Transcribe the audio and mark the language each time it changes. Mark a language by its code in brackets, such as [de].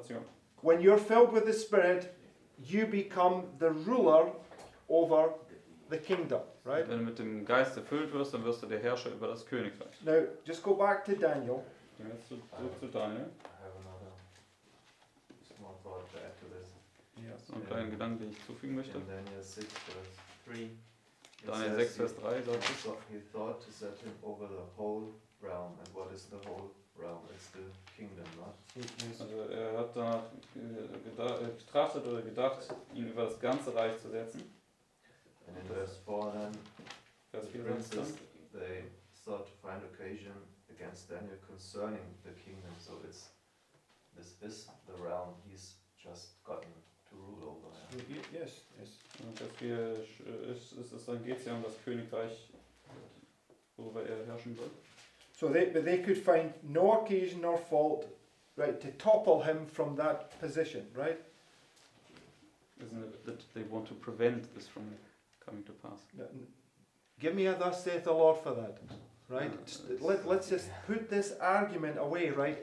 [en] Nation. when you're filled with the Spirit, you become the ruler over the kingdom, right? [de] Wenn du mit dem Geist erfüllt wirst, dann wirst du der Herrscher über das Königreich. [en] Now, just go back to Daniel. [de] Gehen wir jetzt zurück zu Daniel. [en] I have another small thought to add to this. [de] So einen kleinen Gedanken, den ich zufügen möchte. [en] In Daniel 6 verse 3. it [de] Daniel [en] says [de] 6, Vers 3 sagt es. [en] he thought to set him over the whole realm. And what is the whole realm? It's the kingdom, not? [de] Also er hat danach getrachtet oder gedacht, ihn über das ganze Reich zu setzen. [en] And in verse 4 then, [de] Vers [en] the [de] 4 sagt es dann. [en] princes, they sought to find occasion against Daniel concerning the kingdom. So this is the realm he's just gotten to rule over. Yes, yes. [de] Und Vers 4 dann geht es ja um das Königreich, worüber er herrschen wird. [en] So they could find no occasion or fault, right, to topple him from that position, right? Isn't it that they want to prevent this from coming to pass? Give me a thus saith the Lord for that, right? Let's just put this argument away, right?